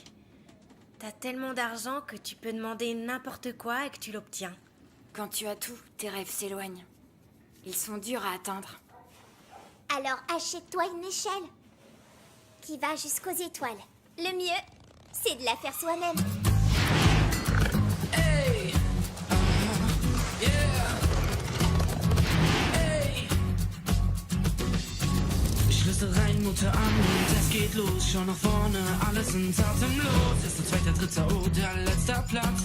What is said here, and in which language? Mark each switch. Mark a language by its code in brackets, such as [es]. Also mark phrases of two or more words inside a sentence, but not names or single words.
[fr] T'as tellement d'argent que tu peux demander n'importe quoi et que tu l'obtiens. Quand tu as tout, tes rêves s'éloignent. Ils sont durs à atteindre. Alors achète-toi une échelle qui va jusqu'aux étoiles. Le mieux, c'est de la faire soi-même. Hey! Yeah! Hey! [de] Schlüssel rein, Motor an und es geht los. Schon nach vorne, alle sind atemlos. Erster, zweiter, dritter oder letzter Platz.